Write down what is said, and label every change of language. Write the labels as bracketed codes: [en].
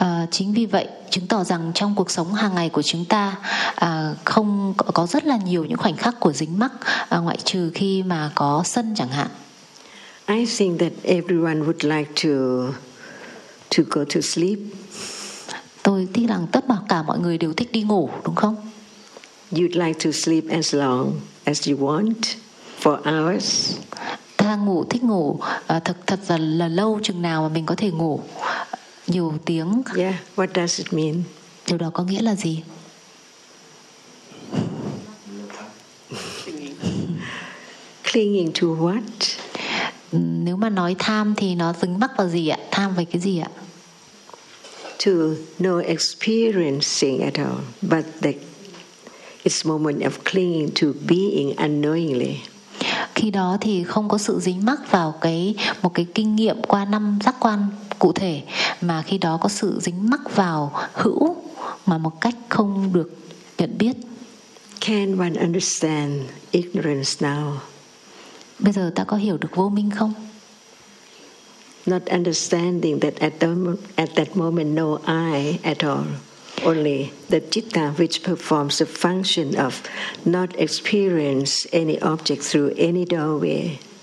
[vi] Chính vì vậy, chứng tỏ rằng trong cuộc sống hàng ngày của chúng ta không có rất là nhiều những khoảnh khắc của dính mắc ngoại trừ khi mà có sân chẳng hạn. [en] I think that everyone would like to go to sleep. [vi] Tôi tin rằng tất cả mọi người đều thích đi ngủ, đúng không? [en] You'd like to sleep as long as you want for hours. [vi] Ta ngủ thích ngủ thật là lâu chừng nào mà mình có thể ngủ nhiều tiếng. [en] Yeah, what does it mean? [vi] Điều đó có nghĩa là gì? [en] Clinging to what? [vi] Nếu mà nói tham thì nó dính mắc vào gì ạ? Tham về cái gì ạ? [en] To no experiencing at all, but the it's moment of clinging to being unknowingly. [vi] Khi đó thì không có sự dính mắc vào một cái kinh nghiệm qua năm giác quan cụ thể, mà khi đó có sự dính mắc vào hữu mà một cách không được nhận biết. [en] Can one understand ignorance now? [vi] Bây giờ ta có hiểu được vô minh không? [en] Not understanding that at that moment no I at all, only the citta which performs the function of not experience any object through any doorway.